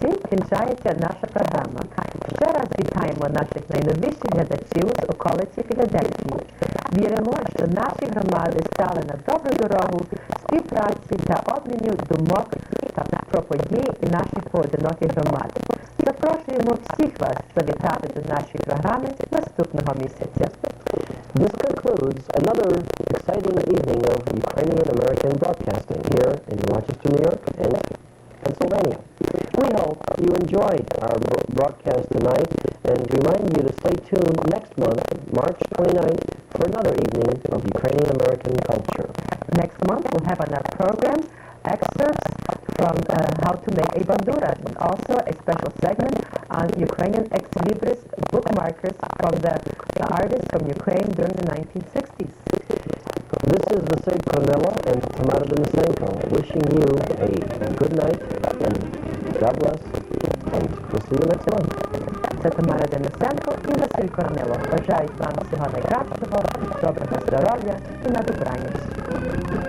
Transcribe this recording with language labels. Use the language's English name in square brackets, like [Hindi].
[Ukrainian] Кінчається наша програма. Ще раз вітаємо наших найновіших глядачів з околиці Філадельфії. Віримо, що наші громади стали на добру дорогу співпраці та обміню думок та про події наших поодиноких громад. Запрошуємо всіх вас завітати до нашої програми наступного місяця. [English] This concludes another exciting evening of Ukrainian American broadcasting here in Rochester, New York and Pennsylvania. We hope you enjoyed our broadcast tonight and remind you to stay tuned next month, March 29th, for another evening of Ukrainian American culture. Next month we'll have on our program excerpts from how to make a bandura, and also a special segment on Ukrainian ex-libris bookmarkers from the artists from Ukraine during the 1960s. This is Vasily Kornilov and Tamara Denisenko wishing you a good night and God bless, and we'll see you next month. [Ukrainian] Це Тамара Денисенко і Василь Корнилов. Бажають вам всього найкращого, доброго здоров'я і на добраніч.